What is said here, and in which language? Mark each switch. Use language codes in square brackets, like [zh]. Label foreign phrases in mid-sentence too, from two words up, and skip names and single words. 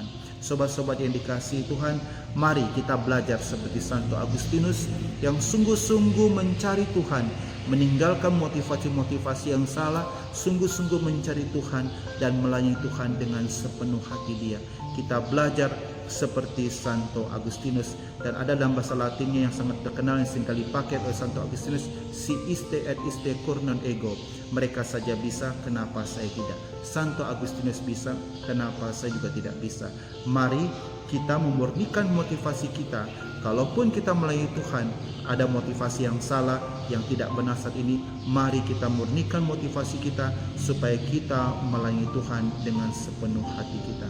[id] Sobat-sobat yang dikasihi Tuhan, mari kita belajar seperti Santo Agustinus yang sungguh-sungguh mencari Tuhan, meninggalkan motivasi-motivasi yang salah, sungguh-sungguh mencari Tuhan dan melayani Tuhan dengan sepenuh hati dia. Kita belajar seperti Santo Agustinus, dan ada dalam bahasa Latinnya yang sangat terkenal yang seringkali dipakai oleh Santo Agustinus, [la] si iste et iste cur non ego. [id] Mereka saja bisa, kenapa saya tidak? Santo Agustinus bisa, kenapa saya juga tidak bisa? Mari kita memurnikan motivasi kita. Kalaupun kita melayani Tuhan ada motivasi yang salah, yang tidak benar saat ini, mari kita murnikan motivasi kita supaya kita melayani Tuhan dengan sepenuh hati kita.